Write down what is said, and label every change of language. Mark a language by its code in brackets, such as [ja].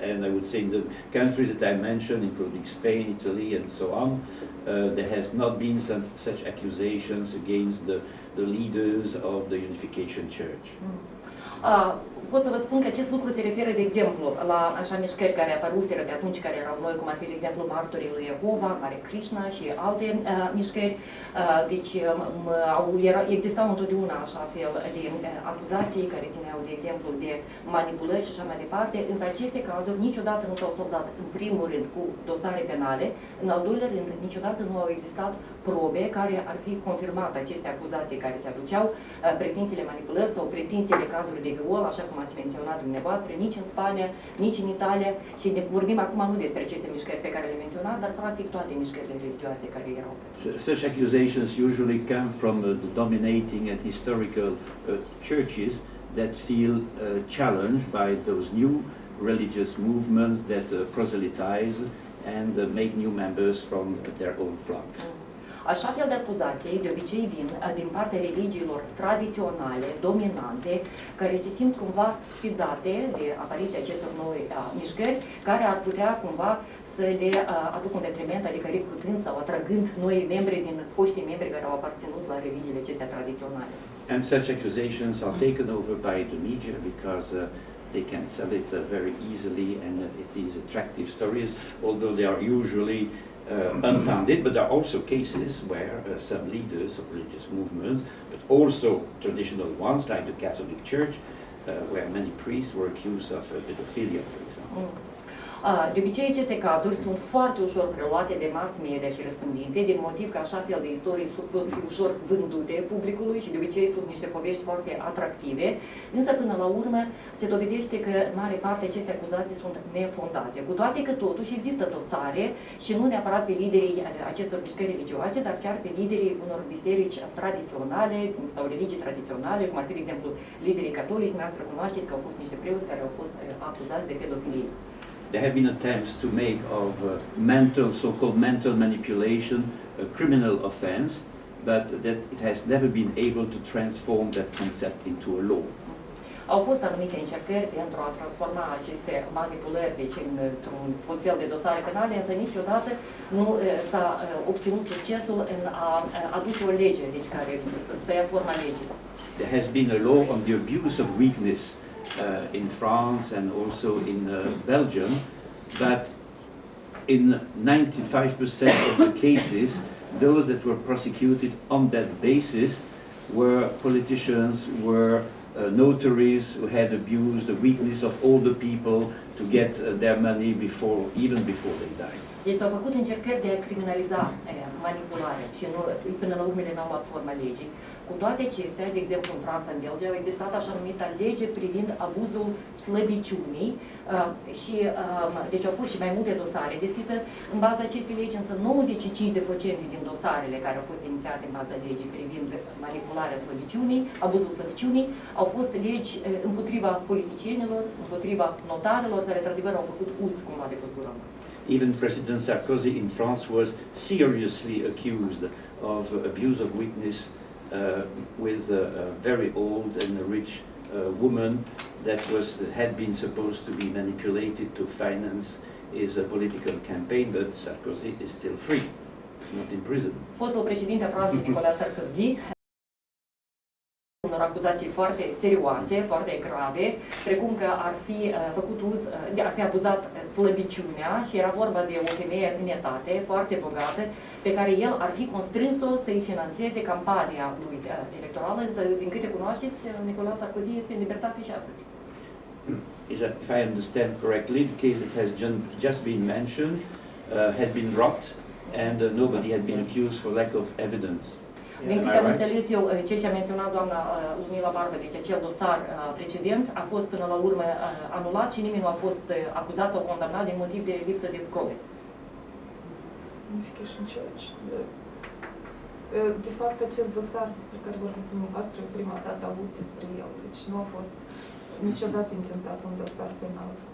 [en] And I would say in the countries that I mentioned, including Spain, Italy, and so on, there has not been such accusations against the leaders of the Unification Church. [ro] Pot să vă spun că acest lucru se referă, de exemplu, la așa mișcări care apăruseră de atunci, care erau noi, cum ar fi, de exemplu, martorii lui Jehova, Hare Krishna și alte mișcări. Deci existau întotdeauna așa fel de acuzații care țineau, de exemplu, de manipulări și așa mai departe, însă aceste cazuri niciodată nu s-au soldat, în primul rând, cu dosare penale, în al doilea rând, niciodată nu au existat probe care ar fi confirmat aceste acuzații care se aduceau, pretinsele manipulări sau pretinsele cazuri de viol, așa cum ați menționat dumneavoastră, nici în Spania, nici în Italia, și vorbim acum nu despre aceste mișcări pe care le menționat, dar practic toate mișcările religioase care erau. [en] Such accusations usually come from the dominating and historical churches that feel challenged by those new religious movements that proselytize and make new members from their own flock. [ro] Așa fel de acuzații de obicei vin din partea religiilor tradiționale, dominante, care se simt cumva sfidate de apariția acestor noi mișcări, care ar putea cumva să le aducă un detriment, adică recrutând sau atragând noi membri din foștii membri care au aparținut la religiile acestea tradiționale. [en] And such accusations are taken over by the media because they can sell it very easily, and it is attractive stories, although they are usually unfounded, but there are also cases where some leaders of religious movements, but also traditional ones like the Catholic Church, where many priests were accused of pedophilia, for example. [ro] De obicei, aceste cazuri sunt foarte ușor preluate de mass media și răspândite, din motiv că așa fel de istorii pot fi ușor vândute publicului și de obicei sunt niște povești foarte atractive, însă până la urmă se dovedește că în mare parte aceste acuzații sunt nefondate. Cu toate că totuși există dosare și nu neapărat pe liderii acestor mișcări religioase, dar chiar pe liderii unor biserici tradiționale sau religii tradiționale, cum ar fi, de exemplu, liderii catolici. Dumneavoastră cunoașteți că au fost niște preoți care au fost acuzați de pedofilie. [en] There have been attempts to make of so-called mental manipulation a criminal offense, but that it has never been able to transform that concept into a law. [ro] Au fost anumite încercări pentru a transforma aceste manipulări, deci într-un fel de dosare penale, însă niciodată nu s-a obținut succesul în a aduce o lege, deci care să ia forma legii. [en] There has been a law on the abuse of weakness in France and also in Belgium, but in 95% of the cases, those that were prosecuted on that basis were politicians, were notaries who had abused the weakness of older people to get their money even before they died. [ro] Deci s-au făcut încercări de a criminaliza manipularea și până la urmă n-au luat forma legii. Cu toate acestea, de exemplu în Franța, în Belgia, au existat așa numita lege privind abuzul slăbiciunii și deci au fost și mai multe dosare deschise în baza acestei legi, însă 95% din dosarele care au fost inițiate în baza legii privind manipularea slăbiciunii, abuzul slăbiciunii, au fost legi împotriva politicienilor, împotriva notarilor care într-adevăr au făcut uz cumva de postura. [en] Even President Sarkozy in France was seriously accused of abuse of weakness with a very old and rich woman that had been supposed to be manipulated to finance his political campaign, but Sarkozy is still free. He's not in prison. [ro] Fostul președinte al Franței, Nicolas Sarkozy, unor acuzații foarte serioase, foarte grave, precum că ar fi făcut uz, ar fi abuzat slăbiciunea și era vorba de o femeie în etate, foarte bogată, pe care el ar fi constrâns-o să-i finanțeze campania lui electorală, însă, din câte cunoașteți, Nicolas Sarkozy este în libertate și astăzi. [en] If I understand correctly, the case that has just been mentioned had been dropped and nobody had been accused for lack of evidence. [ro] Din câte am înțeles eu, ceea ce a menționat doamna Ludmila Barbă, deci acel dosar precedent, a fost până la urmă anulat și nimeni nu a fost acuzat sau condamnat din motiv de lipsă de probe. [en] Unification Church. [ro] De fapt, acest dosar despre care vorbiți dumneavoastră, prima dată a avut despre el, deci nu a fost niciodată intentat un dosar penal.